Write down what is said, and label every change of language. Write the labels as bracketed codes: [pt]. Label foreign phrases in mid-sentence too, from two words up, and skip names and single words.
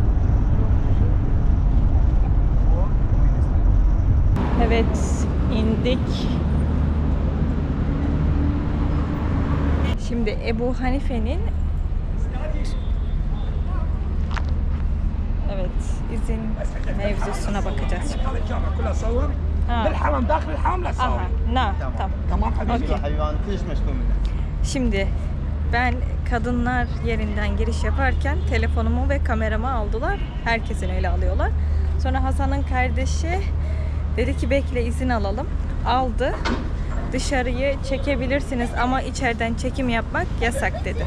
[tr] Evet, indik. Şimdi Ebu Hanife'nin izin mevzusuna bakacağız şimdi. [ar] بالحرم داخل الحرم لا Aha, تصور [tr] tamam. [ar] تمام حبيبي [tr] Şimdi ben kadınlar yerinden giriş yaparken telefonumu ve kameramı aldılar. Herkesin öyle alıyorlar. Sonra Hasan'ın kardeşi dedi ki bekle izin alalım. Aldı. Dışarıyı çekebilirsiniz ama içeriden çekim yapmak yasak dedi.